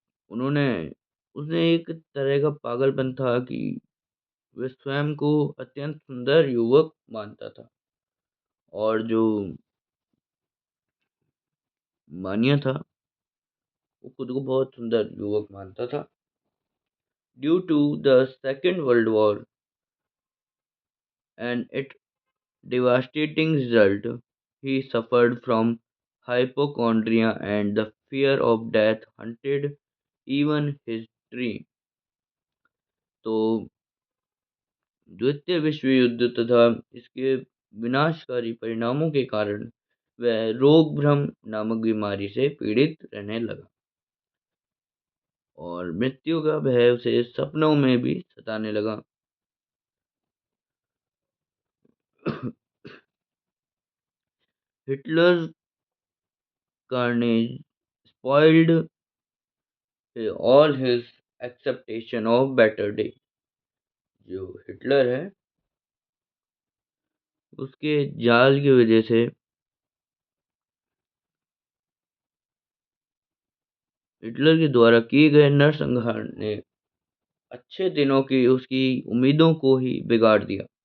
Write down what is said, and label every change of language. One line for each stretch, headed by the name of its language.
Hindi: उन्होंने उसने एक तरह का पागलपन था कि वह स्वयं को अत्यंत सुंदर युवक मानता था, और जो मानिया था वो खुद को बहुत सुंदर युवक मानता था।
English: Due to the second world war and it devastating result, he suffered from hypochondria and the fear of death haunted even his dream।
Hindi: तो द्वितीय विश्व युद्ध तथा इसके विनाशकारी परिणामों के कारण वह रोग भ्रम नामक बीमारी से पीड़ित रहने लगा, और मृत्यु का भय उसे सपनों में भी सताने लगा।
English: Hitler carnage spoiled all his acceptation of better day।
Hindi: जो हिटलर है उसके जाल की वजह से हिटलर के द्वारा किए गए नरसंहार ने अच्छे दिनों की उसकी उम्मीदों को ही बिगाड़ दिया।